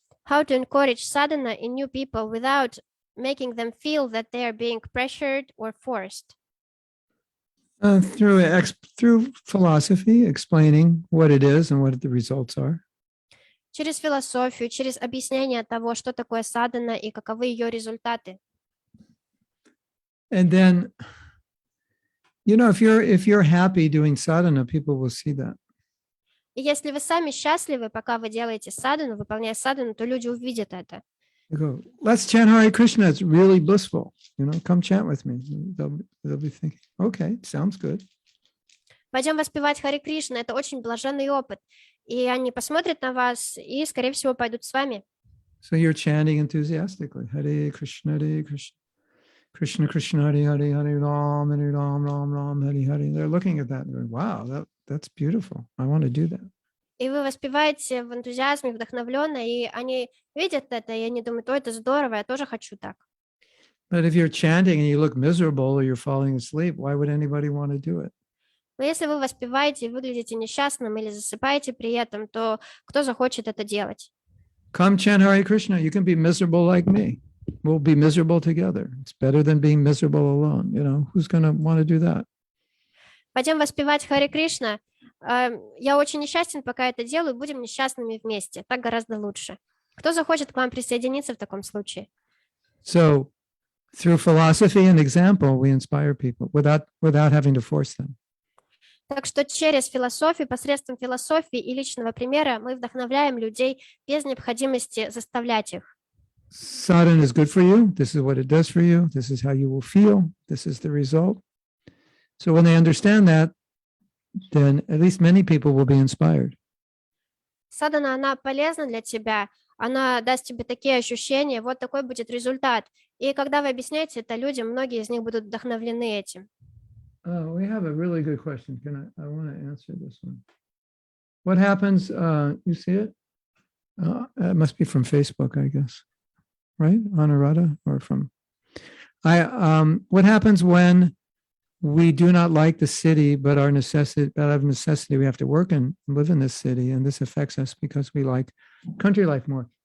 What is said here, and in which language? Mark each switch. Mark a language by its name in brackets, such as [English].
[English] How to encourage sadhana in new people without making them feel that they are being pressured or forced? Through philosophy, explaining what it is and what the results are. [Russian] Через философию, через объяснение того, что такое садхана и каковы ее результаты. [English] And then, if you're happy doing sadhana, people will see that. [Russian] И если вы сами счастливы, пока вы делаете садхану, выполняя садхану, то люди увидят это. [English] You go, let's chant Hare Krishna. It's really blissful. Come chant with me. They'll be thinking, okay, sounds good. [Russian] Пойдем воспевать Харе Кришна. Это очень блаженный опыт. И они посмотрят на вас и, скорее всего, пойдут с вами. [English] So you're chanting enthusiastically. Hare Krishna, Krishna Krishna, Hare Hare, Hare Ram, Ram Ram, Hare Hare. They're looking at that and going, wow, that's beautiful. I want to do that. [Russian] И вы воспеваете в энтузиазме, вдохновленно, и они видят это, и они думают, это здорово, я тоже хочу так. [English] But if you're chanting and you look miserable or you're falling asleep, why would anybody want to do it? [Russian] Но если вы воспеваете и выглядите несчастным или засыпаете при этом, то кто захочет это делать? [English] Come chant Hare Krishna. You can be miserable like me. We'll be miserable together. It's better than being miserable alone. Who's going to want to do that? [Russian] Пойдем воспевать Харе Кришна. Я очень несчастен, пока это делаю, будем несчастными вместе. Так гораздо лучше. Кто захочет к вам присоединиться в таком случае? [English] So, through philosophy and example, we inspire people without having to force them. [Russian] Так что через философию, посредством философии и личного примера мы вдохновляем людей без необходимости заставлять их. [English] Sadhana is good for you. This is what it does for you. This is how you will feel. This is the result. So when they understand that, then at least many people will be inspired. [Russian] Садхана, она полезна для тебя, она даст тебе такие ощущения, вот такой будет результат. И когда вы объясняете это людям, многие из них будут вдохновлены этим. [English] We have a really good question. I want to answer this one. What happens, you see it? It must be from Facebook, I guess. Right, Anuradha, or from, what happens when we do not like the city, but out of necessity, we have to work and live in this city, and this affects us because we like country life more.